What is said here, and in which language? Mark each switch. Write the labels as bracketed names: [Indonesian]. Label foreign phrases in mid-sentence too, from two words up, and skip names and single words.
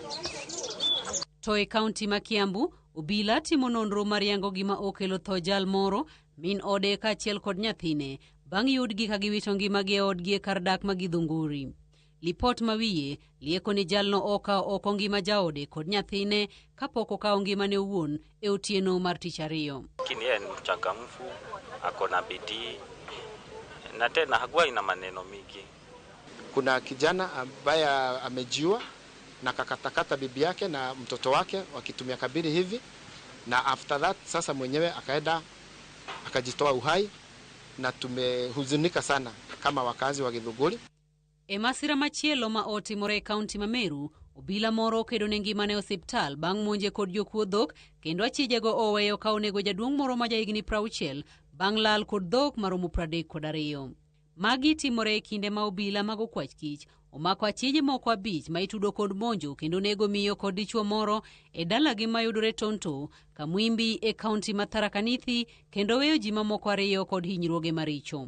[Luo (Kenya and Tanzania)] To e kaunti ma Kiambu, obila timo nonro mar yango gima okelo tho jal moro, min ode kaachiel kod nyathine, bang' yudgi ka giwito ngimagi e odgi e kar dak ma Githunguri. Lipot mawiye lieko ni jalno okawo oko ngima jaode kod nyathine kapok okawo ngimane owuon e otieno mar tich ariyo. [Swahili] Lakini yeye ni mchangamfu, ako na bidii na tena hakuwa ina maneno mingi. Kuna kijana ambaye amejiua na kakatakata bibi yake na mtoto wake wakitumia kabiri hivi, na [English] after that [Swahili] sasa mwenyewe akaenda akajitoa uhai, na tumehuzunika sana kama wakazi wa Githunguri. [Luo (Kenya and Tanzania)] E masira machielo ma otimore e kaunti ma Meru, obila moro kedo ne ngimane e osiptal bang' monje kod jokuo dhok, kendo achijego oweyo ka onego jaduong' moro ma jahigni 60 bang' lal kod dhok maromo 32. Magi timore e kinde ma obila mag okwach kich omako achije moko 5 ma itudo kod monjo kendo nego miyo kod dichuo moro e dalagi mayudore Tonto, Kamwimbi e kaunti ma Tharaka Nithi, kendo weyo ji mamoko 2 kod hinyruoge maricho.